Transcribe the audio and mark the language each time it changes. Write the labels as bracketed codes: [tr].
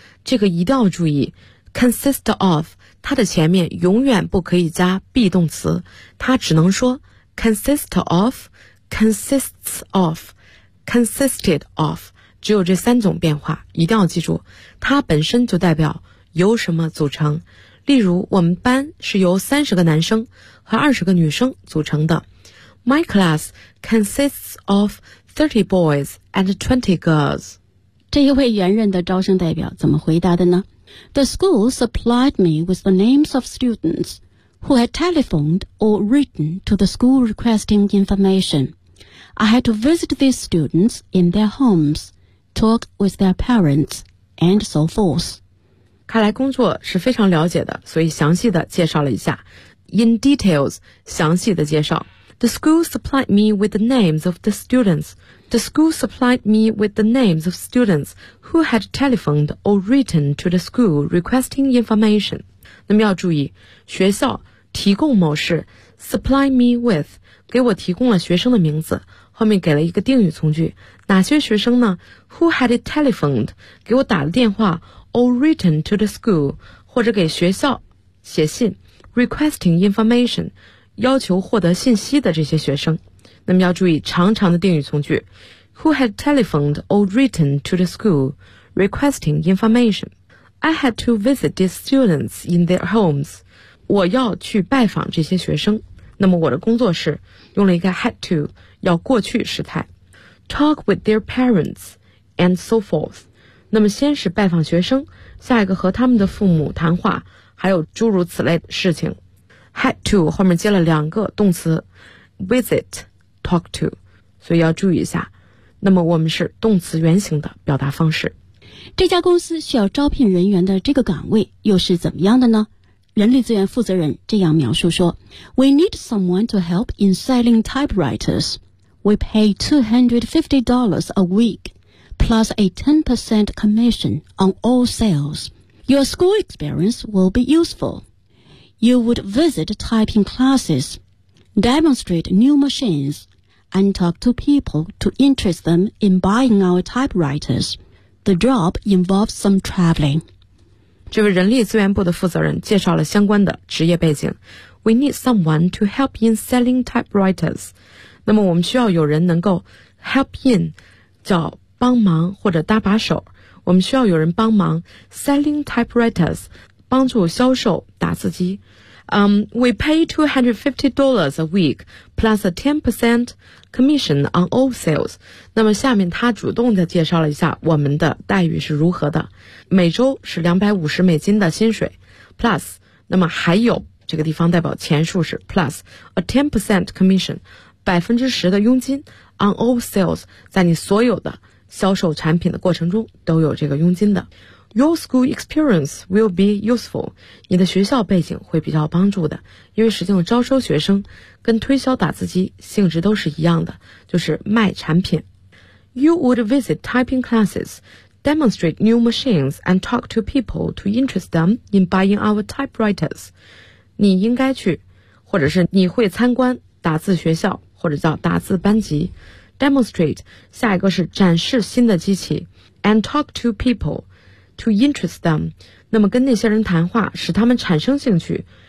[zh] 这个一定要注意， consist of 它的前面永远不可以加 be 动词，它只能说 consist of， consists of， consisted of， 只有这三种变化，一定要记住，它本身就代表由什么组成。例如我们班是由30个男生和20个女生组成的。 [en] My class consists of 30 boys and 20 girls. [zh] 这一位原任的招生代表怎么回答的呢？ [en] The school supplied me with the names of students who had telephoned or written to the school requesting information. I had to visit these students in their homes, talk with their parents, and so forth. [zh] 看来工作是非常了解的，所以详细的介绍了一下。 [en] In details, [zh] 详细的介绍。 [en] The school supplied me with the names of the students. The school supplied me with the names of students who had telephoned or written to the school requesting information. [zh] 那么要注意，学校提供某事 [en] supply me with [zh] 给我提供了学生的名字，后面给了一个定语从句，哪些学生呢？ [en] Who had telephoned [zh] 给我打了电话 [en] or written to the school [zh] 或者给学校写信 [en] requesting information。 [zh] 要求获得信息的这些学生，那么要注意长长的定语从句 [en] Who had telephoned or written to the school requesting information? I had to visit these students in their homes. [zh] 我要去拜访这些学生，那么我的工作是用了一个 had to， 要过去时态。 [en] Talk with their parents and so forth. [zh] 那么先是拜访学生，下一个和他们的父母谈话，还有诸如此类的事情。 Had to 后面接了两个动词 visit, talk to， 所以要注意一下。那么我们是动词原形的表达方式。这家公司需要招聘人员的这个岗位又是怎么样的呢？人力资源负责人这样描述说 [en] We need someone to help in selling typewriters. We pay $250 a week plus a 10% commission on all sales. Your school experience will be useful. You would visit typing classes, demonstrate new machines, and talk to people to interest them in buying our typewriters. The job involves some traveling. [zh] 这位人力资源部的负责人介绍了相关的职业背景。 [en] We need someone to help in selling typewriters. [zh] 那么我们需要有人能够 help in, 叫帮忙或者搭把手。我们需要有人帮忙 [en] selling typewriters, [zh] 帮助销售打字机。 [en] We pay $250 a week plus a 10% commission on all sales. [zh] 那么下面他主动地介绍了一下我们的待遇是如何的。每周是$250美金的薪水 plus, 那么还有这个地方代表钱数是 [en] plus a 10% commission, [zh] 10%的佣金 [en] on all sales, [zh] 在你所有的销售产品的过程中都有这个佣金的。 [en] Your school experience will be useful. [zh] 你的学校背景会比较帮助的，因为实际上招收学生跟推销打字机性质都是一样的，就是卖产品。 [en] You would visit typing classes, demonstrate new machines, and talk to people to interest them in buying our typewriters. [zh] 你应该去，或者是你会参观打字学校，或者叫打字班级。 Demonstrate, 下一个是展示新的机器。 [en] And talk to people. To interest them, [zh] 那么跟那些人谈话，使他们产生兴趣。